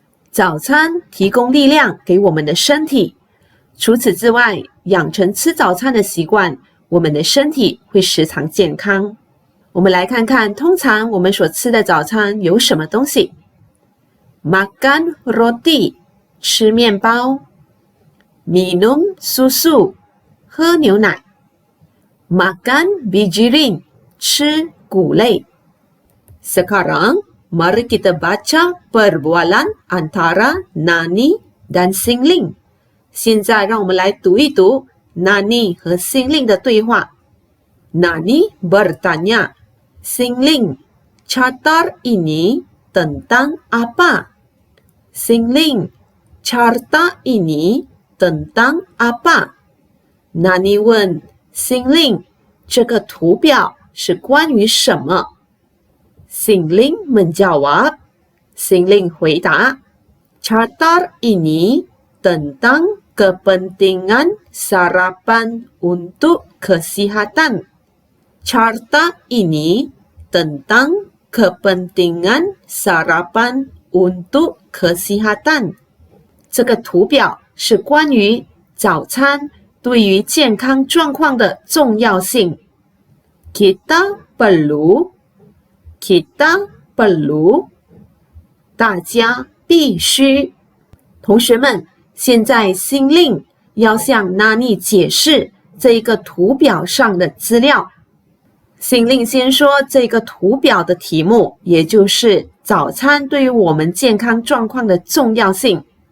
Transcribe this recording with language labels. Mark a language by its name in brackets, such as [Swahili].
[Chinese] 早餐提供力量给我们的身体。除此之外，养成吃早餐的习惯，我们的身体会时常健康。我们来看看，通常我们所吃的早餐有什么东西 ？ [Malay] Makan roti， [Chinese] 吃面包。 [Malay] Minum susu， [Chinese] 喝牛奶。 [Malay] Makan bijirin， [Chinese] 吃谷类。 [Malay] Sekarang, mari kita baca perbualan antara Nani dan Singling. [Chinese] 现在让我们来读一读 Nani 和 Singling 的对话。 [Malay] Nani bertanya, Singling, carta ini tentang apa? Singling, carta ini tentang apa? [Chinese] Nani 问 Singling, 这个图表是关于什么？ [Malay] Singling menjawab. Singling [Chinese] 回答 [Malay] Carta ini tentang kepentingan sarapan untuk kesihatan. Carta ini tentang kepentingan sarapan untuk kesihatan. [Chinese] 这个图表是关于早餐对于健康状况的重要性。 [Malay] Kita perlu， kita perlu， [Chinese] 大家必须。同学们，现在心令要向 Nani 解释这一个图表上的资料。心令先说这个图表的题目，也就是早餐对于我们健康状况的重要性。